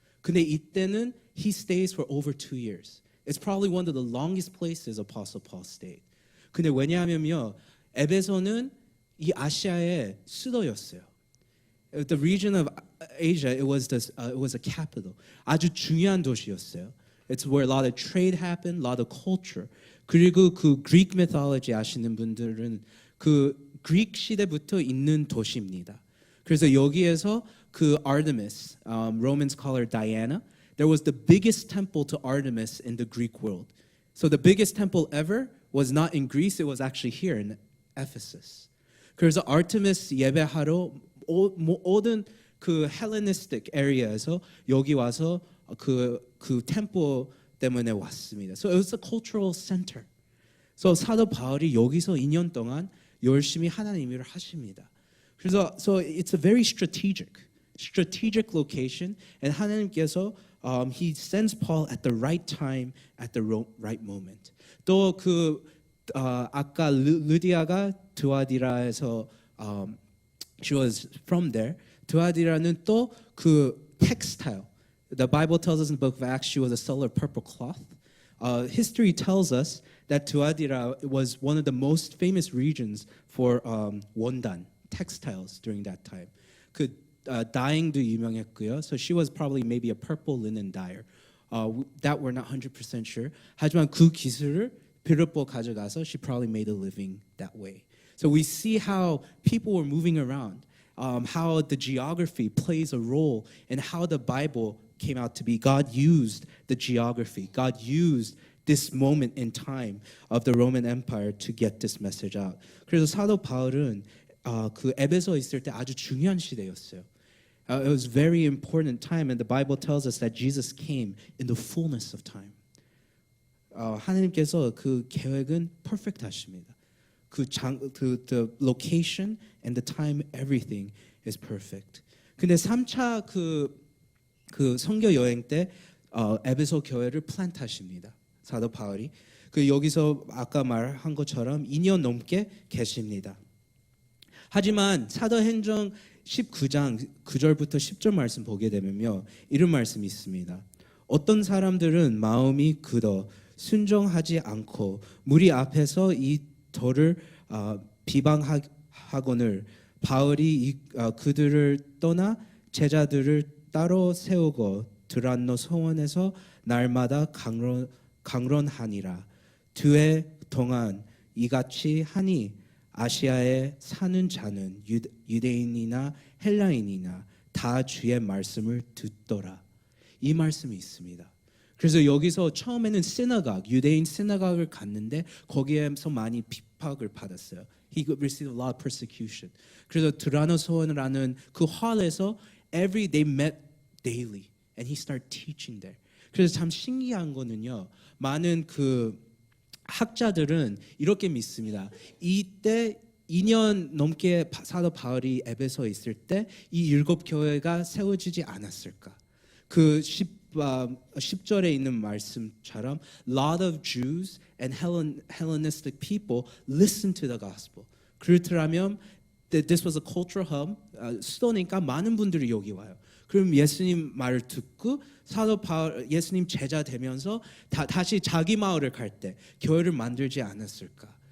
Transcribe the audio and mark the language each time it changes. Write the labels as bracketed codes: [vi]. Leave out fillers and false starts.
[en] 근데 이때는 he stays for over 2 years. It's probably one of the longest places Apostle Paul stayed. [ko] 근데 왜냐하면요, 에베소는 이 아시아의 수도였어요. [en] The region of Asia, it was a capital. [ko] 아주 중요한 도시였어요. [en] It's where a lot of trade happened, a lot of culture. [ko] 그리고 그 Greek mythology 아시는 분들은 그 Greek 시대부터 있는 도시입니다. 그래서 여기에서 그 [en] Artemis, Romans call her Diana. There was the biggest temple to Artemis in the Greek world. So the biggest temple ever was not in Greece, it was actually here in Ephesus. [ko] 그래서 Artemis 예배하러 모든 그 Hellenistic area에서 여기 와서 그 템플 때문에 왔습니다. [en] So it was a cultural center. [ko] So 사도 바울이 여기서 2년 동안 열심히 하나님 일을 하십니다. [en] 그래서 so it's a very strategic location, and 하나님께서 he sends Paul at the right time, at the right moment. [ko] 또 그 아까 루디아가 드와디라에서 [en] she was from there. [ko] 드와디라는 또 그 textile. [en] The Bible tells us in the book of Acts she was a seller of purple cloth. History tells us that Tuadira was one of the most famous regions for 원단, textiles during that time. [ko] 그 dyeing도 유명했고요. [en] So she was probably maybe a purple linen dyer. That we're not 100% sure. [ko] 하지만 그 기술을 빌립보 가져가서 [en] she probably made a living that way. So we see how people were moving around, how the geography plays a role in how the Bible came out to be. God used the geography. God used this moment in time of the Roman Empire to get this message out. [ko] 그래서 사도 바울은 그 에베소에 있을 때 아주 중요한 시대였어요. [en] It was very important time, and the Bible tells us that Jesus came in the fullness of time. [ko] 하나님께서 그 계획은 perfect 하십니다. [en] the location and the time, everything is perfect. [ko] 근데 3차 그 선교 여행 때 에베소 교회를 플랜트하십니다. 사도 바울이 그 여기서 아까 말한 것처럼 2년 넘게 계십니다. 하지만 사도행전 19장 9절부터 10절 말씀 보게 되면요, 이런 말씀이 있습니다. 어떤 사람들은 마음이 굳어 순종하지 않고 무리 앞에서 이 돌을 비방하거늘 바울이 그들을 떠나 제자들을 따로 세우고 드란노 성원에서 날마다 강론하니라. 2해 동안 이같이 하니 아시아에 사는 자는 유대인이나 헬라인이나 다 주의 말씀을 듣더라. 이 말씀이 있습니다. 그래서 여기서 처음에는 유대인 시나각을 갔는데 거기에서 많이 핍박을 받았어요. [en] He received a lot of persecution. [ko] 그래서 드라노소원이라는 그 홀에서 [en] they met daily and he started teaching there. [ko] 그래서 참 신기한 거는요. 많은 그 학자들은 이렇게 믿습니다. 이때 2년 넘게 사도 바울이 에베소에 있을 때 이 7교회가 세워지지 않았을까? 그 10절에 있는 말씀처럼 [en] lot of Jews and Hellenistic people listened to the gospel. 그렇다면 this was a cultural hub. [ko] 수도니까 많은 분들이 여기 와요. 그럼 예수님 말을 듣고 사도 바울 예수님 제자 되면서 다시 자기 마을을 갈 때 교회를 만들지 않았을까?